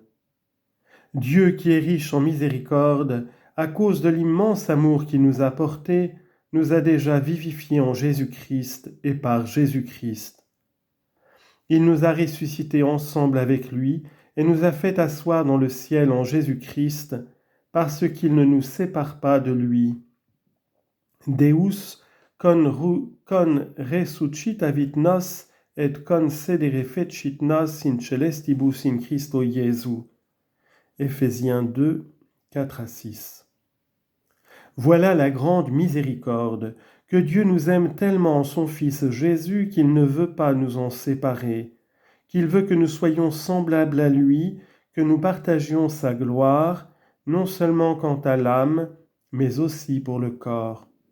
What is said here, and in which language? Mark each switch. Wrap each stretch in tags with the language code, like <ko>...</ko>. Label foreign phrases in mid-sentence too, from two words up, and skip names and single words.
<fr>Dieu qui est riche en miséricorde, à cause de l'immense amour qu'il nous a porté, nous a déjà vivifiés en Jésus-Christ et par Jésus-Christ. Il nous a ressuscités ensemble avec lui et nous a fait asseoir dans le ciel en Jésus-Christ, parce qu'il ne nous sépare pas de lui.</fr> <la>Deus con resuscitavit nos et concedere fecit nos in celestibus in Christo Iesu.</la> <fr>Éphésiens 2, 4 à 6. Voilà la grande miséricorde, que Dieu nous aime tellement en son Fils Jésus qu'il ne veut pas nous en séparer, qu'il veut que nous soyons semblables à lui, que nous partagions sa gloire, non seulement quant à l'âme, mais aussi pour le corps.</fr>